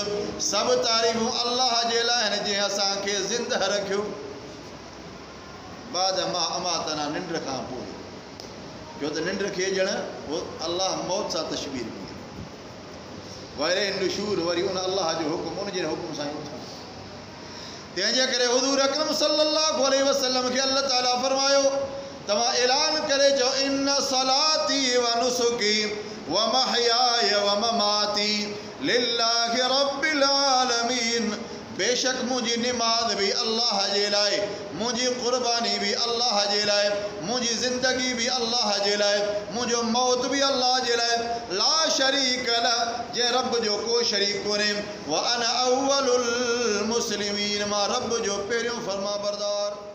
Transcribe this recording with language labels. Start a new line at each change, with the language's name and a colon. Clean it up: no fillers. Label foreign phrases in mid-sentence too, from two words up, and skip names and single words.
Sindhi: सब तारीफ़ूं अल्लाह जे लाइ आहिनि जंहिं असांखे ज़िंदह रखियो
Arabic: بعد ما أماتنا
Sindhi: निंड खां पोइ जो त निंड खे ॼण वो अल्लाह मौत सां तशबीर कई वरे नुशूर वरी उन अल्लाह जो हुकुम उन जे हुकुम सां उथण। तंहिंजे करे हुज़ूर अकरम
Arabic: صلى الله عليه وسلم
Sindhi: खे अल्लाह ताला फरमायो तव्हां ऐलान करे चओ
Arabic: إن صلاتي ونسكي ومحياي ومماتي لله رب العالمين.
Sindhi: बेशक मुझी नमाज भी अल्लाह जे लाइ मुझी कुर्बानी भी अल्लाह जे लाइ मुझी ज़िंदगी भी अल्लाह जे लाइ मुझो मौत भी अल्लाह जे लाइ
Arabic: لا شريك له
Sindhi: जे रब जो को शरीक कोन्हे
Arabic: وأنا أول المسلمين
Sindhi: मां रब जो पहिरियों फर्मा बरदार।